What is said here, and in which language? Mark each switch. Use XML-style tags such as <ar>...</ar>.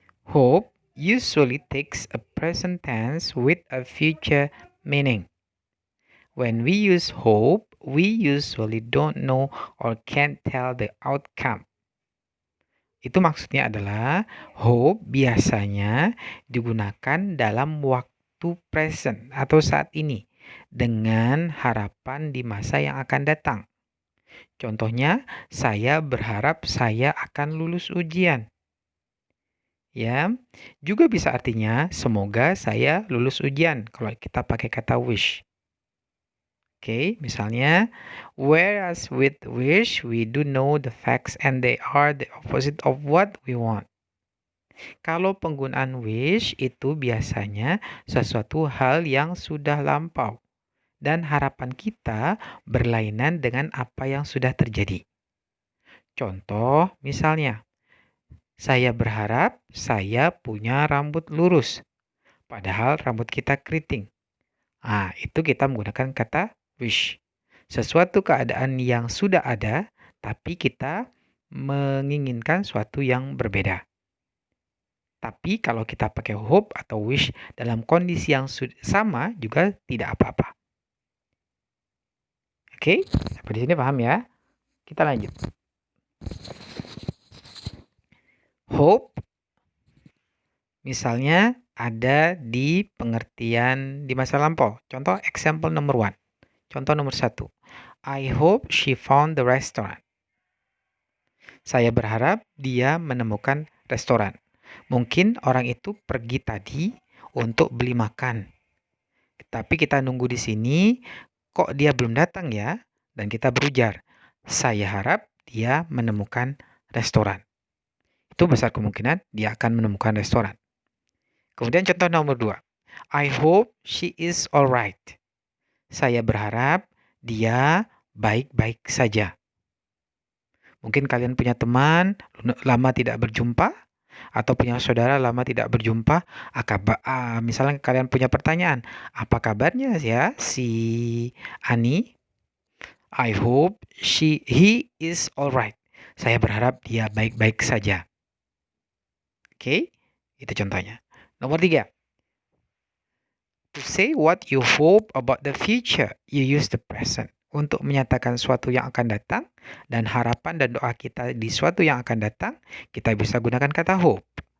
<en>Hope usually takes a present tense with a future meaning. When we use hope, we usually don't know or can't tell the outcome.</en> <id>Itu maksudnya adalah hope biasanya digunakan dalam waktu present atau saat ini dengan harapan di masa yang akan datang. Contohnya, saya berharap saya akan lulus ujian. Ya, juga bisa artinya semoga saya lulus ujian kalau kita pakai kata wish. Oke, misalnya,</id> <en>whereas with wish we do know the facts and they are the opposite of what we want.</en> <id>Kalau penggunaan wish itu biasanya sesuatu hal yang sudah lampau dan harapan kita berlainan dengan apa yang sudah terjadi. Contoh, misalnya, saya berharap saya punya rambut lurus, padahal rambut kita keriting. Itu kita menggunakan kata wish. Sesuatu keadaan yang sudah ada, tapi kita menginginkan suatu yang berbeda. Tapi kalau kita pakai hope atau wish dalam kondisi yang sama juga tidak apa-apa. Oke, sampai di sini paham ya? Kita lanjut. Hope misalnya ada di pengertian di masa lampau. Contoh</id> <en>example number 1.</en> <id>Contoh nomor 1.</id> <en>I hope she found the restaurant.</en> <id>Saya berharap dia menemukan restoran. Mungkin orang itu pergi tadi untuk beli makan. Tapi kita nunggu di sini, kok dia belum datang ya? Dan kita berujar, saya harap dia menemukan restoran. Itu besar kemungkinan dia akan menemukan restoran. Kemudian contoh nomor 2.</id> <en>I hope she is alright.</en> <id>Saya berharap dia baik-baik saja. Mungkin kalian punya teman lama tidak berjumpa atau punya saudara lama tidak berjumpa. Misalnya kalian punya pertanyaan, apa kabarnya ya si Ani?</id> <en>I hope he is alright.</en> <id>Saya berharap dia baik-baik saja. Oke, itu contohnya. Nomor 3.</id> <en>To say what you hope about the future, you use the present.</en> <id>Untuk menyatakan suatu yang akan datang dan harapan dan doa kita di suatu yang akan datang, kita bisa gunakan kata hope.</id>